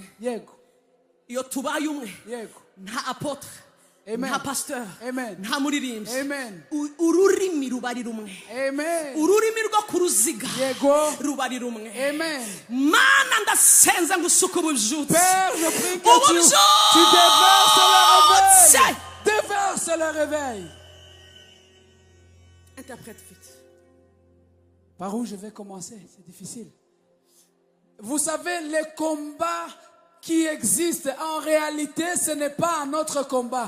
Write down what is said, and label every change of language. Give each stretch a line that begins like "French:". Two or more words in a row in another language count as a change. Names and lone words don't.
Kinyarwanda: Yego. Iyo tubaye umwe, Yego. nta apotre, Amen. nta pasteur, Amen. nta muririmbyi. Amen. Ururimi ruba ari rumwe. Amen. Ururimi rwo ku ruziga Yego. ruba ari rumwe. Amen. Mana ndasenze ngo usuke ububyutse.
French: Père, je prie que tu déverses le réveil. Déverse le réveil. Interprète vite. Par où je vais commencer? C'est difficile. Vous savez, les combats qui existent, en réalité, ce n'est pas un autre combat.